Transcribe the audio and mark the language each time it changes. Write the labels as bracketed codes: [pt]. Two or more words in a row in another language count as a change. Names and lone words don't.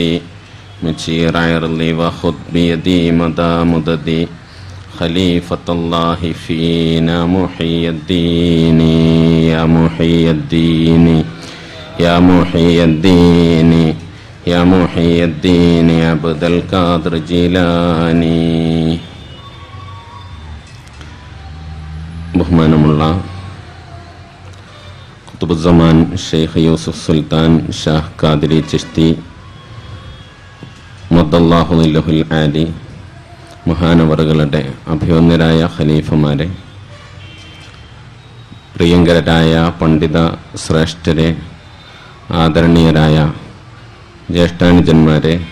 [ar] مجير عرضي وخذ بيدي مدى مددي خليفة الله فينا محي الدين. يا محي الدين يا محي الدين يا محي الدين عبد القادر جيلاني. [ml] ബഹുമാനമുള്ള ഖുതുബുസ്സമാൻ ഷെയ്ഖ് യൂസുഫ് സുൽത്താൻ ഷാഹ് ഖാദിരി ചിശ്തി [ar] مد الله ظله العالي, [ml] മഹാനവറുകളുടെ അഭിവന്യരായ ഖലീഫമാരെ, പ്രിയങ്കരായ പണ്ഡിത ശ്രേഷ്ഠരെ, ആദരണീയരായ ജ്യേഷ്ഠാനുജന്മാരെ,